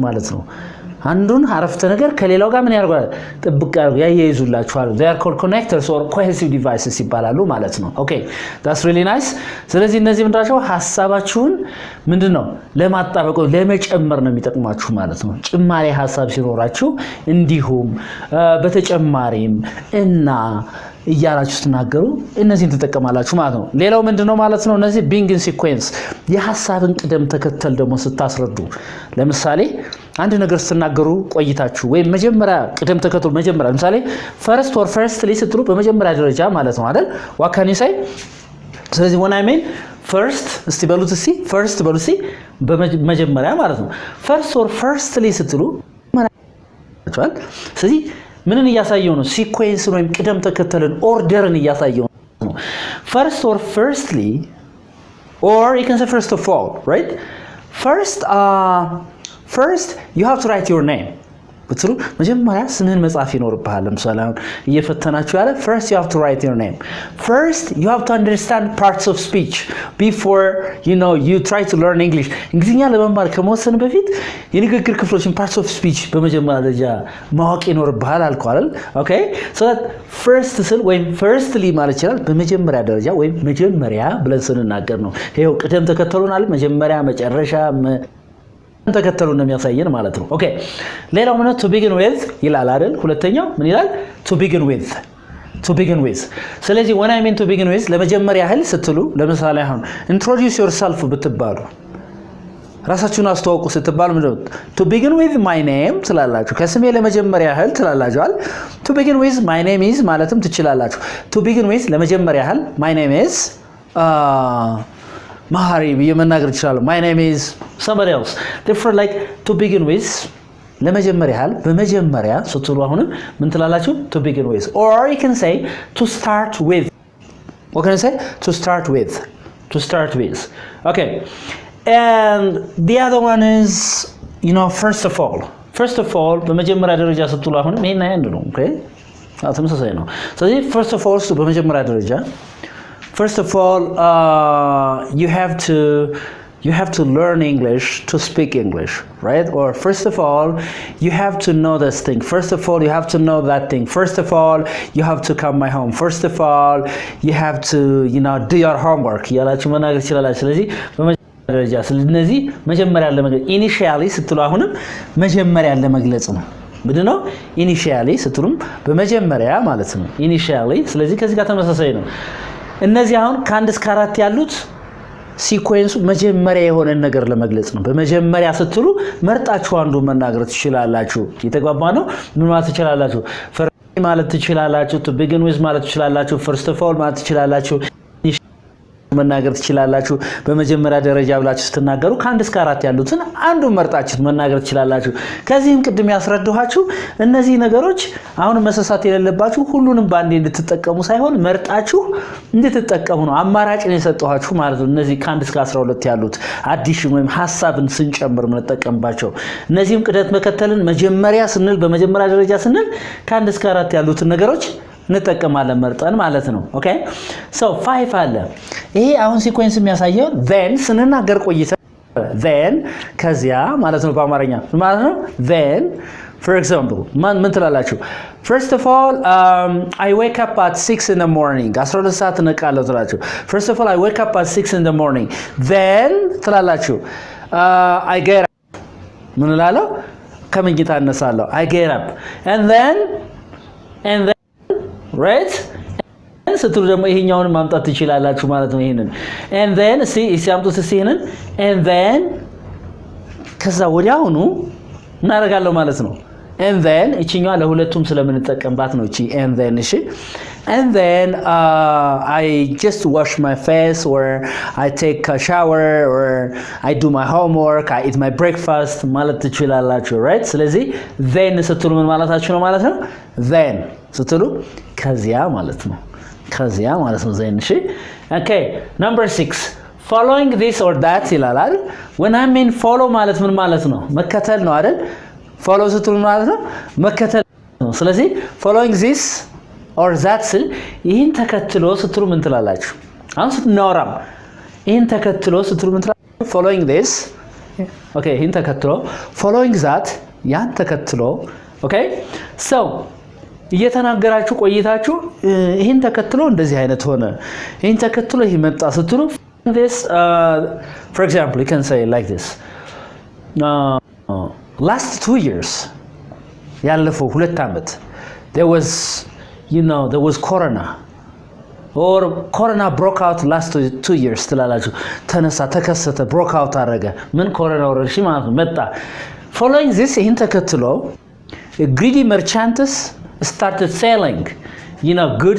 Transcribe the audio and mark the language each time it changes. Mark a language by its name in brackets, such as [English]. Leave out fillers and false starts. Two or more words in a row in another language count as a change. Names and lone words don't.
[Amharic] ማለት ነው አንዱን አረፍተ ነገር ከሌላው ጋር ምን ያርጋል ጥብቅ ያያይዙላችኋል [English] they are called connectors or cohesive devices [Amharic] ይባላሉ ማለት ነው [English] okay that's really nice [Amharic] ስለዚህ እነዚህ ምንድናቸው ሐሳባችሁን ምንድነው ለማጣበቅ ለመጨመር ነው የሚጠቅማችሁ ማለት ነው ጭማሪ ሐሳብ ሲኖራችሁ እንዲሁም በተጨማሪም እና እያላችሁ ተናገሩ እነዚህን ተጠቀማላችሁ ማለት ነው ሌላው ምንድነው ማለት ነው እነዚህ [English] being in sequence [Amharic] የሐሳብን ቅደም ተከተል ደግሞ ስታስረዱ ለምሳሌ አንድ ነገር ስትናገሩ ቆይታችሁ ወይ መጀመሪያ ቅደም ተከተሉ መጀመሪያ ለምሳሌ firstly ስትሉ በመጀመሪያ ደረጃ ማለት ነው አይደል [English] what can you say [Amharic] ስለዚህ [English] when I mean first [Amharic] እስቲ በሉት እስቲ first በሉት እስቲ በመጀመሪያ ማለት ነው firstly ስትሉ ማለት ስለዚህ ምንን እያሳየው ነው ሲኩዌንስ ነው ቅደም ተከተልን ኦርደርን እያሳየው ነው [English] firstly or you can say first of all right first you have to write your name [Amharic] በትሩ መጀመሪያ ስምህን መጻፍ ይኖርብሃል ለምሳሌ አሁን እየፈተናችሁ ያለ [English] first you have to write your name first you have to understand parts of speech before you try to learn English [Amharic] እንግሊዝኛ ለመማር ከመወሰን በፊት የንግግር ክፍሎችን [English] parts of speech [Amharic] በመጀመሪያ ደረጃ ማወቅ ይኖርብሃል አልኳል [English] okay so that first [Amharic] ወይ firstly ማለት ይችላል በመጀመሪያ ደረጃ ወይ መጀመሪያ ብለን ስንናገር ነው ይሄው ቅደም ተከተሉናል መጀመሪያ መጨረሻ ተከተሉ ነው የሚያሳየን ማለት ነው ኦኬ ሌላው ምን [English] to begin with [Amharic] ይላል አይደል ሁለተኛው ምን ይላል [English] to begin with ስለዚህ when I mean to begin with [Amharic] ለመጀመሪያ ያህል ስትሉ ለምሳሌ አሁን [English] introduce yourself [Amharic] ብትባሉ ራሳችሁን አስተዋውቁ ስትባሉ ምንድነው [English] to begin with my name [Amharic] ትላላችሁ ከስሜ ለመጀመሪያ ያህል ትላላችኋል [English] to begin with my name is [Amharic] ማለትም ትችላላችሁ [English] to begin with [Amharic] ለመጀመሪያ ያህል [English] my name is [Amharic] ማሃሪ በመናገር ይችላል [English] my name is somebody else therefore like to begin with [Amharic] ለመጀመሪያ ያህል በመጀመሪያ ስትሉ አሁን ምን ትላላችሁ [English] to begin with or you can say to start with what can I say to start with okay and the other one is first of all [Amharic] በመጀመሪያ ደረጃ ስትሉ አሁን ይሄን አንድ ነው [English] okay [Amharic] ተመሳሳይ ነው ስለዚህ [English] first of all [Amharic] በመጀመሪያ ደረጃ [English] first of all you have to learn English to speak English right or first of all you have to know this thing first of all you have to know that thing first of all you have to come my home first of all you have to do your homework [Amharic] ያላችሁ መናገር ይችላልላችሁ ስለዚህ በመጀመሪያ ደረጃ ስለዚህ መጀመሪያ ለመግለጽ initially ስትሉ አሁንም መጀመሪያ ለመግለጽ ነው ምንድነው initially ስትሉም በመጀመሪያ ማለት ነው initially ስለዚህ ከዚህ ጋር ተመሳሳይ ነው እነዚህ አሁን ከ1 እስከ 4 ያሉት ሲኩዌንሱ መጀመሪያ የሆነ ነገር ለመግለጽ ነው በመጀመሪያ ስትሉ መርጣችሁ አንዱ መናገር ትችላላችሁ የተግባባ ነው ምን ማለት ትችላላችሁ first ማለት ትችላላችሁ [English] to begin with [Amharic] ማለት ትችላላችሁ [English] first of all [Amharic] ማለት ትችላላችሁ መናገር ትችላላችሁ በመጀመሪያ ደረጃ ብላችሁ ስትናገሩ ከ1 እስከ 4 ያሉትን አንዱ መርጣችሁ መናገር ትችላላችሁ ከዚህም ቅድም ያስረዳኋችሁ እነዚህ ነገሮች አሁን መሰሳት የሌለባችሁ ሁሉንም ባንዴ እንድትጠቀሙ ሳይሆን መርጣችሁ እንድትጠቀሙ ነው አማራጭ ነው የሰጠኋችሁ ማለት ነው እነዚህ ከ1 እስከ 12 ያሉት አዲሽን ወይም ሐሳብን ስንጨምር ምንጠቀምባቸው እነዚህም ቅደም ተከተልን መጀመሪያ ስንል በመጀመሪያ ደረጃ ስንል ከ1 እስከ 4 ያሉትን ነገሮች እንጠቀማለን መርጠን ማለት ነው [English] ኦኬ so 5 [Amharic] አለ ይሄ አሁን ሲኩዌንስ የሚያሳየው [English] then [Amharic] ስንናገር ቆይተ [English] then [Amharic] ከዚያ ማለት ነው በአማርኛ ማለት ነው [English] then for example [Amharic] ምን ትላላችሁ [English] first of all I wake up at 6 in the morning [Amharic] 12 ሰዓት ነቃለሁ ትላላችሁ [English] first of all I wake up at 6 in the morning then ትላላችሁ I get up [Amharic] ምን እላለሁ ከመኝታ እነሳለሁ [English] I get up and then [Amharic] right ስትሉ ደግሞ ይሄኛውን ማምጣት ትችላላችሁ ማለት ነው ይሄንን [English] and then [Amharic] ሲያምጡት ይሄንን [English] and then [Amharic] ከዛ ወዲያውኑ እናደርጋለሁ ማለት ነው [English] and then [Amharic] እቺኛዋ ለሁለቱም ስለምንጠቀምባት ነው እቺ [English] and then [Amharic] እሺ [English] and then I just wash my face or I take a shower or I do my homework I eat my breakfast [Amharic] ማለት ትችላላችሁ [English] right ስለዚህ then [Amharic] ስትሉ ምን ማለታችሁ ነው ማለት ነው [English] then [Amharic] ስትሉ ከዚያ ማለት ነው [English] then እሺ Okay, number 6 following this or that ይላል when I mean follow ማለት [Amharic] ምን ማለት ነው መከተል ነው አይደል follow ስትሉ ማለት ነው መከተል ነው ስለዚህ [English] following this or that [Amharic] ስል ይሄን ተከትሎ ስትሉ ምን ትላላችሁ አሁን ስትናወራም ይሄን ተከትሎ ስትሉ ምን ትላላችሁ [English] following this okay [Amharic] ይሄን ተከትሎ [English] following that [Amharic] ያን ተከትሎ [English] okay so [Amharic] እየተናገራችሁ ቆይታችሁ ይሄን ተከትሎ እንደዚህ አይነት ሆነ ይሄን ተከትሎ ይሄ መጣ ስትሉ [English] this for example you can say like this last 2 years [Amharic] ያለፈው 2 አመት [English] there was corona or corona broke out last 2 years [Amharic] ትላላችሁ ተነሳ ተከሰተ [English] broke out [Amharic] አረገ ምን ኮሮና ወረርሽኝ ማለት ነው መጣ [English] following this [Amharic] ይሄን ተከትሎ [English] greedy merchants started selling goods